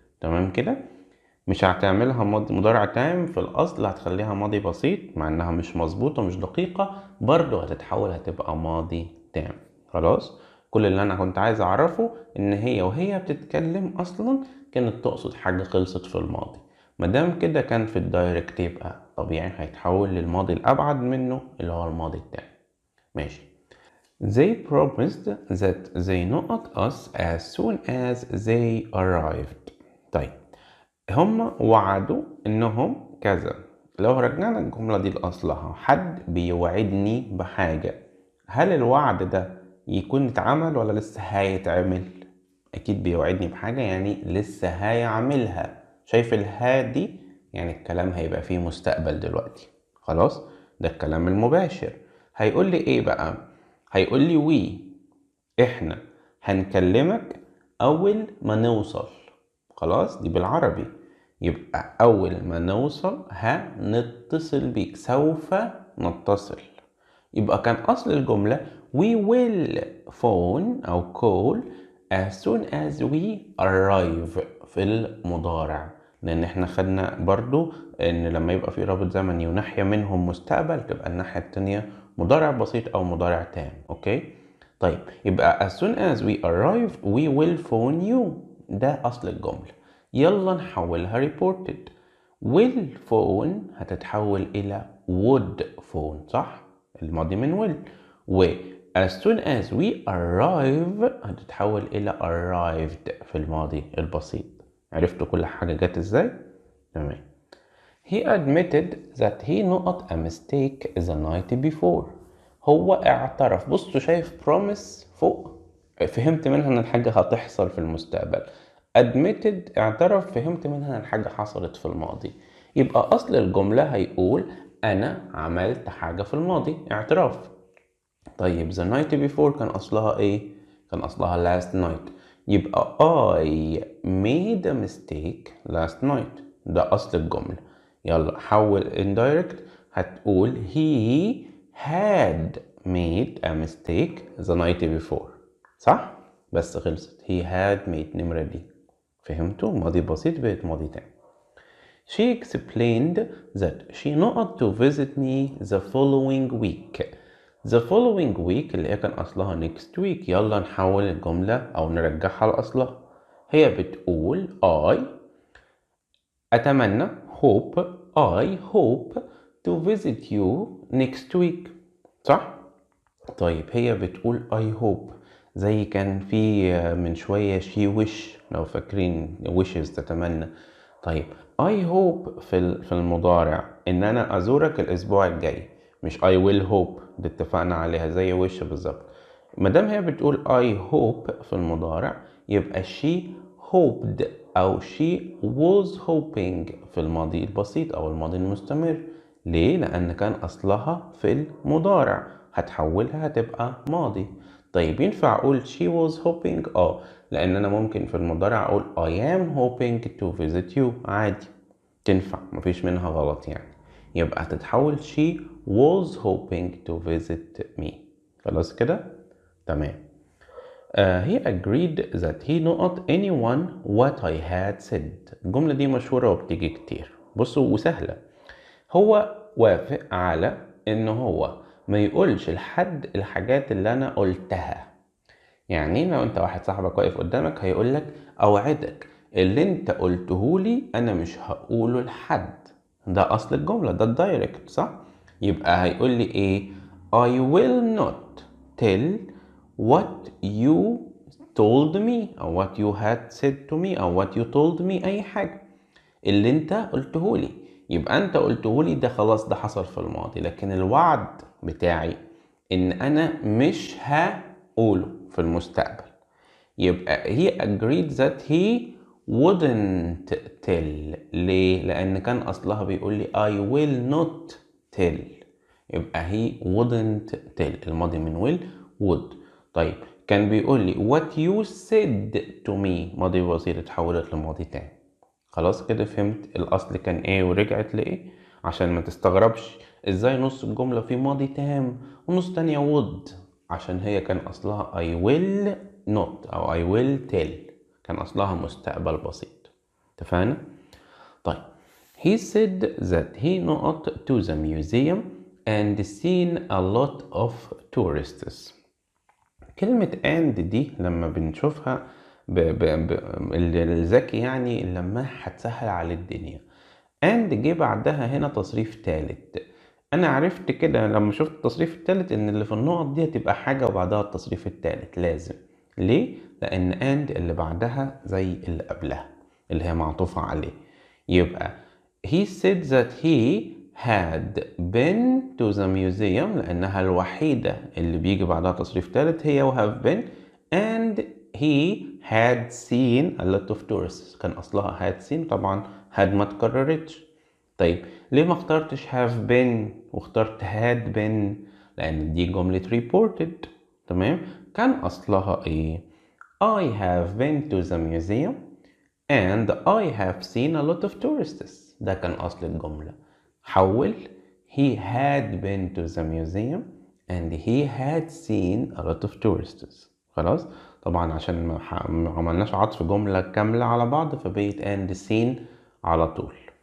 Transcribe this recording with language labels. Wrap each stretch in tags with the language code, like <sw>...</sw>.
<ar>تمام كده؟ مش هتعملها مضارع تام في الأصل، هتخليها ماضي بسيط مع إنها مش مظبوطة مش دقيقة، برضو هتتحول هتبقى ماضي تام. خلاص؟ كل اللي أنا كنت عايز أعرفه إن هي وهي بتتكلم أصلا كانت تقصد حاجة خلصت في الماضي. مادام كده كان في الدايركت يبقى طبيعي هيتحول للماضي الأبعد منه اللي هو الماضي التام. ماشي.</ar> <en>They promised that they not us as soon as they arrived.</en> <ar>طيب هم وعدوا انهم كذا. لو رجعنا الجملة دي لأصلها، حد بيوعدني بحاجة، هل الوعد ده يكون اتعمل ولا لسه هيتعمل؟ اكيد بيوعدني بحاجة يعني لسه هيعملها. شايف الها دي؟ يعني الكلام هيبقى فيه مستقبل دلوقتي. خلاص، ده الكلام المباشر. هيقول لي ايه بقى؟ هيقول لي وي، احنا هنكلمك اول ما نوصل. خلاص، دي بالعربي، يبقى اول ما نوصل هنتصل بيك، سوف نتصل. يبقى كان اصل الجملة</ar> <en>we will phone</en> <ar>او</ar> <en>call as soon as we arrive</en> <ar>في المضارع، لان احنا خدنا برضو ان لما يبقى في رابط زمني وناحية منهم مستقبل تبقى الناحية التانية مضارع بسيط او مضارع تام.</ar> <en>okay, طيب يبقى as soon as we arrive we will phone you،</en> <ar>ده اصل الجملة. يلا نحولها reported. will phone هتتحول الى would phone، صح؟ الماضي من will. و as soon as we arrive هتتحول الى arrived في الماضي البسيط. عرفتوا كل حاجة جت ازاي؟ تمام.</ar> <en>He admitted that he not a mistake the night before.</en> <ar>هو اعترف. بصوا، شايف promise فوق؟ فهمت منها ان الحاجة هتحصل في المستقبل. admitted اعترف، فهمت منها ان الحاجة حصلت في الماضي. يبقى اصل الجملة هيقول انا عملت حاجة في الماضي، اعتراف. طيب the night before كان اصلها</ar> <en>ايه؟ كان اصلها last night، يبقى I made a mistake last night، ده اصل الجملة.</en> <ar>يلا حول</ar> <en>indirect، هتقول he had made a mistake the night before، صح؟ بس خلصت he had made نمرة دي.</en> <ar>فهمتوا؟ ماضي بسيط بقت ماضي تاني.</ar> <en>She explained that she not to visit me the following week. The following week اللي هي كان أصلها next week.</en> <ar>يلا نحول الجملة أو نرجعها لأصلها. هي بتقول I أتمنى</ar> <en>I hope to visit you next week،</en> <ar>صح؟ طيب هي بتقول I hope، زي كان في من شوية she wish، لو فاكرين wishes تتمنى. طيب I hope في المضارع إن أنا أزورك الأسبوع الجاي، مش I will hope، دي اتفقنا عليها زي wish بالظبط. مادام هي بتقول I hope في المضارع يبقى she hoped أو she was hoping في الماضي البسيط أو الماضي المستمر. ليه؟ لأن كان أصلها في المضارع، هتحولها هتبقى ماضي. طيب ينفع أقول she was hoping؟ لأن أنا ممكن في المضارع أقول</ar> <en>I am hoping to visit you،</en> <ar>عادي تنفع، مفيش منها غلط يعني.</ar> <en>يبقى هتتحول she was hoping to visit me. خلاص كده؟ تمام. he agreed that he not anyone what I had said.</en> <ar>الجملة دي مشهورة وبتيجي كتير. بصوا وسهلة. هو وافق على إن هو ما يقولش لحد الحاجات اللي أنا قلتها. يعني لو أنت واحد صاحبك واقف قدامك هيقولك أوعدك اللي أنت قلتهولي أنا مش هقوله لحد. ده أصل الجملة، ده الدايركت صح؟ يبقى هيقولي إيه؟</ar> <en>I will not tell what you told me أو what you had said to me أو what you told me أي حاجة اللي انت قلتهولي.</en> <ar>يبقى انت قلتهولي ده خلاص، ده حصل في الماضي، لكن الوعد بتاعي ان انا مش هقوله في المستقبل.</ar> <en>يبقى he agreed that he wouldn't tell.</en> <ar>ليه؟ لان كان اصلها بيقول لي</ar> <en>I will not tell. يبقى he wouldn't tell، الماضي من will would.</en> <ar>طيب كان بيقول لي</ar> <en>what you said to me،</en> <ar>ماضي بسيط اتحولت لماضي تاني. خلاص كده فهمت الأصل كان إيه ورجعت لإيه، عشان ما تستغربش إزاي نص الجملة في ماضي تام ونص تانية would، عشان هي كان أصلها</ar> <en>I will not</en> <ar>أو</ar> <en>I will tell،</en> <ar>كان أصلها مستقبل بسيط. اتفقنا؟ طيب</ar> <en>he said that he not to the museum and seen a lot of tourists.</en> <ar>كلمة and دي لما بنشوفها الذكي يعني لما هتسهل على الدنيا. and جه بعدها هنا تصريف تالت. انا عرفت كده لما شفت التصريف التالت ان اللي في النقط دي هتبقى حاجة وبعدها التصريف التالت لازم. ليه؟ لان and اللي بعدها زي اللي قبلها اللي هي معطوفة عليه.</ar> <en>يبقى he said that he had been to the museum</en> <ar>لأنها الوحيدة اللي بيجي بعدها تصريف ثالث هي</ar> <en>have been، and he had seen a lot of tourists.</en> <ar>كان أصلها had seen، طبعا had ما تكررتش. طيب ليه ما اخترتش have been واخترت had been؟ لأن دي جملة reported.</ar> <en>تمام؟ كان أصلها إيه؟ I have been to the museum and I have seen a lot of tourists.</en> <ar>ده كان أصل الجملة.</ar> <en>حول he had been to the museum and he had seen a lot of tourists.</en> <ar>خلاص؟ طبعا عشان ما عملناش عطف جملة كاملة على بعض فبقيت and seen على طول.</ar>